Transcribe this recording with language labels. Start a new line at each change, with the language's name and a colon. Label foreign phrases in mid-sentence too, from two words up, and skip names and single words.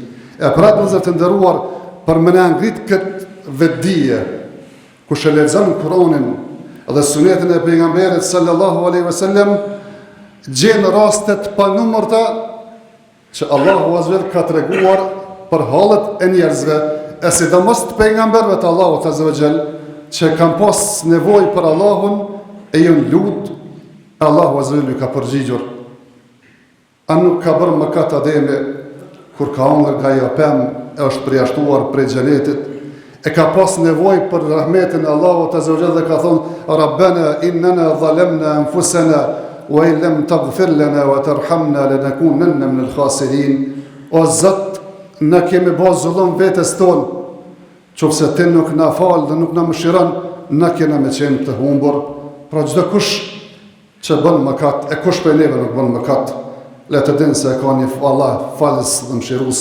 Albanian: E pra të të nderuar, për më na ngrit këtë vetdije, kush e lexon Kur'anin dhe sunetin e pejgamberit
Arabic: صلى الله عليه وسلم,
Albanian: gjen raste të panumërta që Allahu
Arabic: عز وجل
Albanian: ka treguar për hallet e njerëzve, e sidomos të pejgamberëve të Allahut
Arabic: عز وجل,
Albanian: që kanë pas nevojë për Allahun e janë lut, Allahu
Arabic: عز وجل
Albanian: ka përgjigjur. A nuk ka bërë mëkat Ademi kur ka hangër nga ajo pemë, e është përjashtuar prej xhenetit, e ka pas nevojë për rahmetin e Allahut
Arabic: عز وجل
Albanian: dhe ka thonë:
Arabic: ربنا إننا ظلمنا أنفسنا وإن لم تغفر لنا وترحمنا لنكونن من الخاسرين.
Albanian: O Zot, ne kemi bërë zullum vetes tonë, qofse ti nuk na fal dhe nuk na mëshiron, ne kena me qenë të humbur. Pra çdo kush që bën mëkat, e kush prej neve nuk bën mëkat, le të dinë se ka një Allah falës dhe mëshirues.